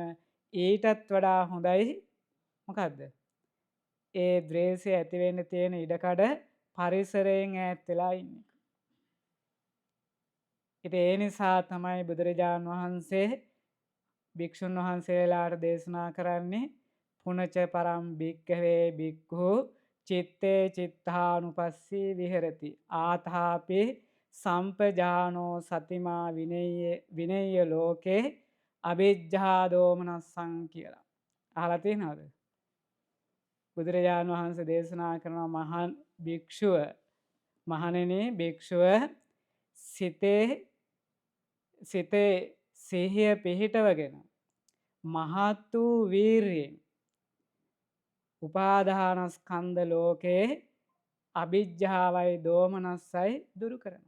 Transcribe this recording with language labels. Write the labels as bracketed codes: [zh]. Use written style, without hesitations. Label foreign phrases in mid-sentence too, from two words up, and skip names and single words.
[si] ඊටත් වඩා හොඳයි මොකද්ද? ඒ ද්වේෂය ඇති වෙන්න තියෙන ඉඩකඩ පරිසරයෙන් ඈත් වෙලා ඉන්න එක. ඉතින් ඒ නිසා තමයි බුදුරජාන් වහන්සේ භික්ෂුන් වහන්සේලාට දේශනා කරන්නේ [pi] පුනච පරම් භික්ඛවේ භික්ඛු චිත්තේ චිත්තානුපස්සී විහෙරති ආතාපි සම්පජානෝ සතිමා විනේය ලෝකේ අවිජ්ජා දෝමනස්සං [si] කියලා. අහලා තියෙනවද? බුදුරජාණන් වහන්සේ දේශනා කරන මහා භික්ෂුව, මහණෙනි භික්ෂුව සිතේ සිහිය පිහිටවගෙන මහත් වූ වීරියෙන් උපාදානස්කන්ධ ලෝකේ අවිජ්ජාවයි දෝමනස්සයි දුරු කරනවා.